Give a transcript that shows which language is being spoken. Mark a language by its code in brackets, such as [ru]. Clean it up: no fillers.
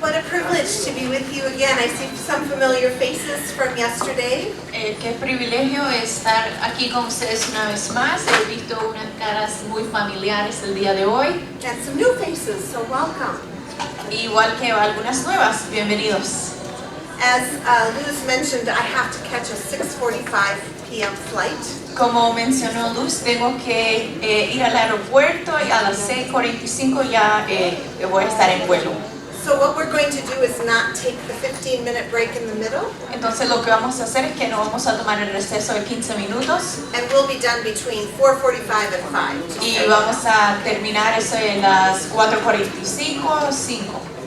[en] privilege to be with you again. I see some familiar faces from yesterday. [es] Qué privilegio estar aquí con ustedes una vez más. He visto unas caras muy familiares el día de hoy. [en] And some new faces, so welcome. [es] Igual que algunas nuevas, bienvenidos. [en] As Luz mentioned, I have to catch a 6:45 p.m. flight. [es] Como mencionó Luz, tengo que ir al aeropuerto y a las 6:45 ya voy a estar en vuelo. [en] So what we're going to do is not take the 15-minute break in the middle. [es] Entonces lo que vamos a hacer es que no vamos a tomar el receso de 15 minutos. [en] And we'll be done between 4:45 and 5. [es] Y vamos a terminar eso en las 4:45 o 5.